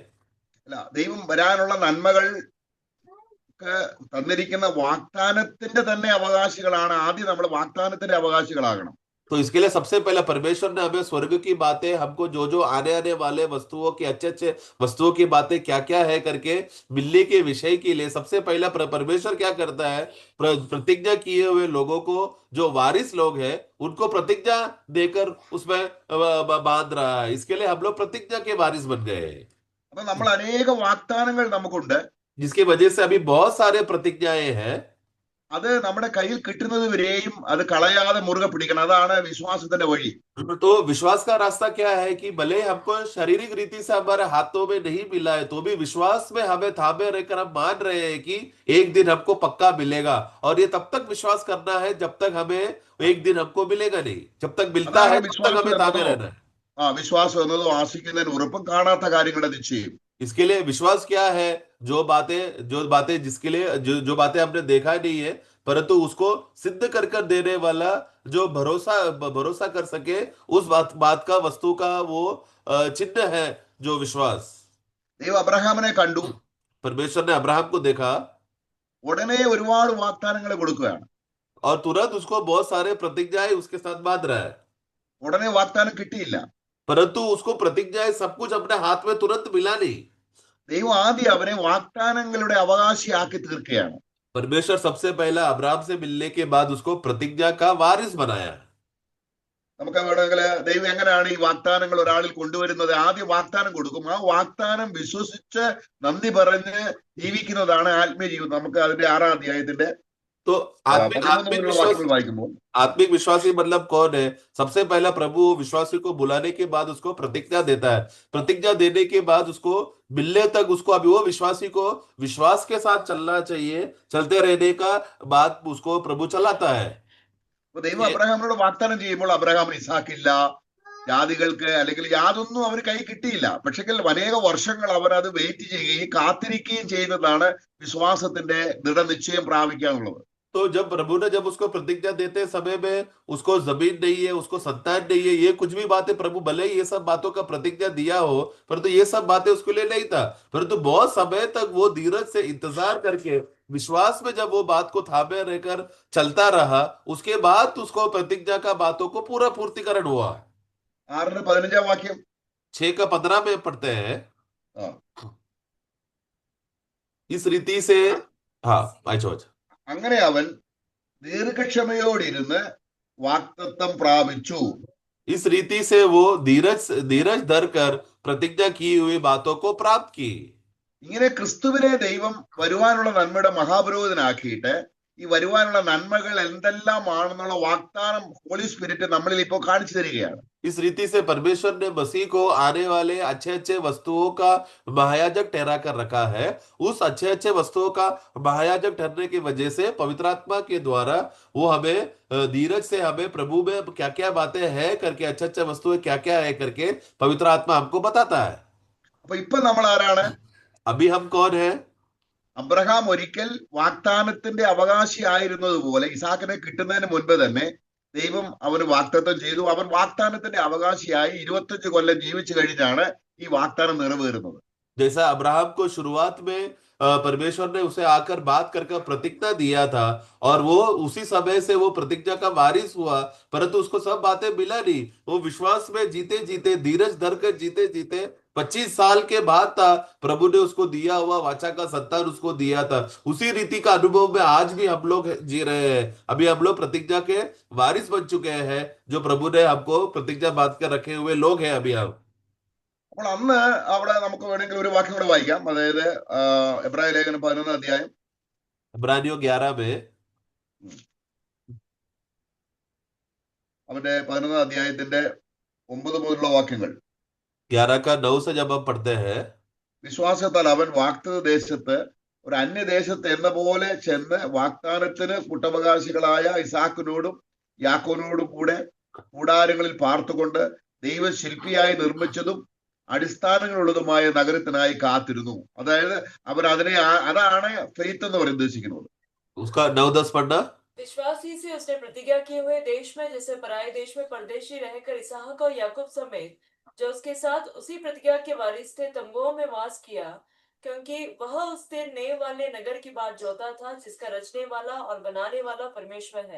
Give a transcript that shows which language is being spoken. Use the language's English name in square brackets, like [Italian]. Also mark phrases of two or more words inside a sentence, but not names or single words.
[Malayalam] അല്ല, ദൈവം വരാനുള്ള നന്മകൾക്ക് തന്നിരിക്കുന്ന വാഗ്ദാനത്തിന്റെ തന്നെ അവകാശികളാണ്. ആദ്യം നമ്മൾ വാഗ്ദാനത്തിന്റെ അവകാശികളാകണം. [Hindi] तो इसके लिए सबसे पहले परमेश्वर ने हमें स्वर्ग की बातें, हमको जो जो आने आने वाले वस्तुओं की अच्छे अच्छे वस्तुओं की बातें क्या क्या है करके मिलने के विषय के लिए सबसे पहला परमेश्वर क्या करता है, प्रतिज्ञा किए हुए लोगों को, जो वारिस लोग हैं उनको प्रतिज्ञा देकर उसमें बांध रहा है। इसके लिए हम लोग प्रतिज्ञा के वारिस बन गए हैं, [Malayalam] അപ്പൊ നമ്മൾ അനേക വാഗ്ദാനങ്ങൾ നമുക്കുണ്ട്. [Hindi] जिसकी वजह से अभी बहुत सारे प्रतिज्ञाएं हैं। [Malayalam] അത് നമ്മുടെ കയ്യിൽ കിട്ടുന്നത് വരെയും അത് കളയാതെ മുറുകെ പിടിക്കണം. അതാണ് വിശ്വാസത്തിന്റെ വഴി. [Hindi] तो विश्वास का रास्ता क्या है कि भले हमको शारीरिक रीति से हमारे हाथों में नहीं मिला है तो भी विश्वास में हमें थामे रहकर हम मान रहे हैं कि एक दिन हमको पक्का मिलेगा, और ये तब तक विश्वास करना है जब तक हमें एक दिन हमको मिलेगा नहीं, जब तक मिलता [Malayalam] അതാണ് [Hindi] है तब तक [Malayalam] വിശ്വാസം [Hindi] हमें थामे [Malayalam] എന്നതോ. [Hindi] रहना है। [Malayalam] വിശ്വാസം എന്നതോ ആശിക്കുന്നതിന് ഉറപ്പും കാണാത്ത കാര്യങ്ങളുടെ നിശ്ചയം. [Hindi] इसके लिए विश्वास क्या है? जो बातें जिसके लिए जो बातें हमने देखा नहीं है परंतु उसको सिद्ध कर कर देने वाला, जो भरोसा भरोसा कर सके उस बात का वस्तु का वो चिन्ह है जो विश्वास। [Malayalam] ദൈവം അബ്രഹാമിനെ കണ്ടു. [Hindi] परमेश्वर ने अब्राहम को देखा [Malayalam] ഉടനെ ഒരുപാട് വാഗ്ദാനങ്ങൾ കൊടുക്കുകയാണ്. [Hindi] और तुरंत उसको बहुत सारे प्रतिज्ञाएं उसके साथ बांध रहा है, [Malayalam] ഉടനെ വാഗ്ദാനം കിട്ടിയില്ല. [Hindi] परंतु उसको प्रतिज्ञाएं सब कुछ अपने हाथ में तुरंत मिला नहीं। [Malayalam] ദൈവം ആദ്യം അവനെ വാഗ്ദാനങ്ങളുടെ അവകാശിയാക്കി തീർക്കുകയാണ്. [Hindi] परमेश्वर सबसे पहला अब्राहम से मिलने के बाद उसको प्रतिज्ञा का वारिस बनाया। [Malayalam] നമുക്ക് വേണമെങ്കിൽ ദൈവം എങ്ങനെയാണ് ഈ വാഗ്ദാനങ്ങൾ ഒരാളിൽ കൊണ്ടുവരുന്നത്? ആദ്യം വാഗ്ദാനം കൊടുക്കും. ആ വാഗ്ദാനം വിശ്വസിച്ച് നന്ദി പറഞ്ഞ് ജീവിക്കുന്നതാണ് ആത്മീയ ജീവിതം. നമുക്ക് അതിന്റെ 6-ാം അധ്യായത്തിന്റെ [Hindi] तो आत्मिक [Malayalam] 13 [Hindi] आत्मिक [Malayalam] മുതലുള്ള [Hindi] विश्वास [Malayalam] വാക്യങ്ങൾ വായിക്കുമ്പോൾ [Hindi] आत्मिक विश्वासी मतलब कौन है? सबसे पहला प्रभु विश्वासी को बुलाने के बाद उसको प्रतिज्ञा देता है, प्रतिज्ञा देने के बाद उसको मिलने तक उसको अभी वो विश्वासी को विश्वास के साथ चलना चाहिए, चलते रहने का बाद उसको प्रभु चलाता है। [Malayalam] ദൈവം [Hindi] ये [Malayalam] അബ്രഹാമിനോട് വാഗ്ദാനം ചെയ്യുമ്പോൾ അബ്രഹാമിന് ഇസാക്കില്ല, ജാതികൾക്ക് അല്ലെങ്കിൽ യാതൊന്നും അവന് കൈ കിട്ടിയില്ല. പക്ഷേ അനേക വർഷങ്ങൾ അവർ അത് വെയിറ്റ് ചെയ്യുകയും കാത്തിരിക്കുകയും ചെയ്യുന്നതാണ് വിശ്വാസത്തിന്റെ ദൃഢനിശ്ചയം പ്രാപിക്കുക എന്നുള്ളത്. [Hindi] तो जब प्रभु ने जब उसको प्रतिज्ञा देते समय में उसको जमीन नहीं है, उसको संतान नहीं है, ये कुछ भी बातें प्रभु भले ही ये सब बातों का प्रतिज्ञा दिया हो परंतु ये सब बातें उसके लिए नहीं था, परंतु बहुत समय तक वो धीरज से इंतजार करके विश्वास में जब वो बात को थामे रहकर चलता रहा, उसके बाद उसको प्रतिज्ञा का बातों को पूरा पूर्तिकरण हुआ। 6:15 6:15 में पढ़ते हैं, [Malayalam] ആ, [Hindi] इस रीति से। हाँ, [Malayalam] വായിച്ചോ വായിച്ചോ। അങ്ങനെ അവൻ ദീർഘക്ഷമയോടിരുന്ന് വാഗ്ദത്തം പ്രാപിച്ചു. [Hindi] इस रीति से वो धीरज धीरज धर कर प्रतिज्ञा की हुई बातों को प्राप्त की। [Malayalam] ഇങ്ങനെ ക്രിസ്തുവിനെ ദൈവം വരുവാനുള്ള നന്മയുടെ മഹാപുരോഹിതനാക്കിയിട്ട് ഈ വരുവാനുള്ള നന്മകൾ എന്തെല്ലാമാണെന്നുള്ള വാഗ്ദാനം [English] Holy Spirit [Malayalam] നമ്മളിൽ ഇപ്പോൾ കാണിച്ചു തരികയാണ്. [Hindi] इस रीति से परमेश्वर ने मसीह को आने वाले अच्छे अच्छे वस्तुओं का महायाजक ठहरा कर रखा है। उस अच्छे अच्छे वस्तुओं का महायाजक ठहरने की वजह से पवित्र आत्मा के द्वारा वो हमें धीरज से हमें प्रभु में क्या क्या बातें हैं करके, अच्छे अच्छे वस्तुएं क्या क्या है करके पवित्र आत्मा हमको बताता है। [Malayalam] അപ്പൊ ഇപ്പൊ നമ്മൾ ആരാണ്? [Hindi] अभी हम कौन है? [Malayalam] അബ്രഹാം ഒരിക്കൽ വാഗ്ദാനത്തിന്റെ അവകാശിയായിരുന്നതുപോലെ ഇസാക്കിനെ കിട്ടുന്നതിന് മുൻപ് തന്നെ ദൈവം അവന് വാഗ്ദത്തം ചെയ്തു. അവൻ വാഗ്ദാനത്തിന്റെ അവകാശിയായി 25 കൊല്ലം ജീവിച്ചു കഴിഞ്ഞാണ് ഈ വാഗ്ദാനം നിറവേറുന്നത്. [Hindi] जैसा अब्राहम को शुरुआत में परमेश्वर ने उसे आकर बात करके प्रतिज्ञा दिया था, और वो उसी समय से वो प्रतिज्ञा का वारिस हुआ, परंतु उसको सब बातें मिला नहीं। वो विश्वास में जीते जीते, धीरज धर कर जीते जीते 25 साल के बाद था प्रभु ने उसको दिया हुआ वाचा का संतान उसको दिया था। उसी रीति का अनुभव में आज भी हम लोग जी रहे हैं। अभी हम लोग प्रतिज्ञा के वारिस बन चुके हैं, जो प्रभु ने हमको प्रतिज्ञा बांध कर रखे हुए लोग हैं अभी हम। [Malayalam] അപ്പോൾ അന്ന് അവിടെ നമുക്ക് വേണമെങ്കിൽ ഒരു വാക്യം കൂടെ വായിക്കാം. അതായത് എബ്രായ ലേഖനം 11 [Hindi] इब्रानियों 11 में, [Malayalam] അവന്റെ 11 9 മുതലുള്ള വാക്യങ്ങൾ. [Hindi] 11 का 9 से जब हम पढ़ते हैं, [Malayalam] വിശ്വാസത്താൽ അവൻ വാഗ്ദത്ത ദേശത്ത് ഒരു അന്യദേശത്ത് എന്ന പോലെ ചെന്ന് വാഗ്ദാനത്തിന് കൂട്ടവകാശികളായ ഇസാക്കിനോടും യാക്കോനോടും കൂടെ കൂടാരങ്ങളിൽ പാർത്തുകൊണ്ട് ദൈവം ശില്പിയായി നിർമ്മിച്ചതും അടിസ്ഥാനങ്ങളുള്ളതുമായ നഗരത്തിനായി കാത്തിരുന്നു. അതായത് അവർ അതിനെ അതാണ് ഫെയ്ത്ത് എന്ന് പറയുന്നത് ഉദ്ദേശിക്കുന്നത്. [Hindi] उसका 9-10 पढ़ना। विश्वास ही से उसने प्रतिज्ञा किए हुए देश में, जैसे पराये देश में परदेशी रहकर इसहाक और याकूब समेत जो उसके साथ उसी प्रतिज्ञा के वारिस थे, तंबुओं में वास किया, क्योंकि वह उस स्थिर नेव वाले नगर की बात जोता था, जिसका रचने वाला और बनाने वाला परमेश्वर है।